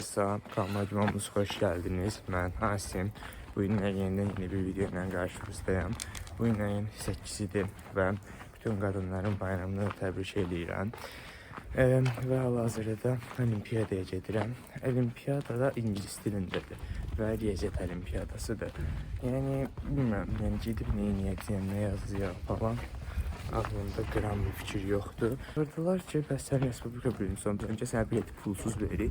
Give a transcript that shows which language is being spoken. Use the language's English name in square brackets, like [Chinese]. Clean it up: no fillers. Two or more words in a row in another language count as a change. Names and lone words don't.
[Turkish] Salam, kanalıma hoş geldiniz. Ben Asim. Bu gün yeniden yeni bir video ile karşınızdayım. Bu gün ayın 8'idir ve bütün kadınların bayramını [Azerbaijani] tebrik edirəm. Ve hal-hazırda olimpiyadaya gedirəm. Olimpiyada da İngiliz dilindədir və riyaziyyat olimpiyadasıdır. Yəni bilmirəm, gedib nə edəcəyəm, nə yazacağam falan. [Turkish] Aklımda gram bir fikir yoktu. [Azerbaijani] Sordular ki, bəs sən Respublika bölümüsən, öncə sənə bileti pulsuz verir.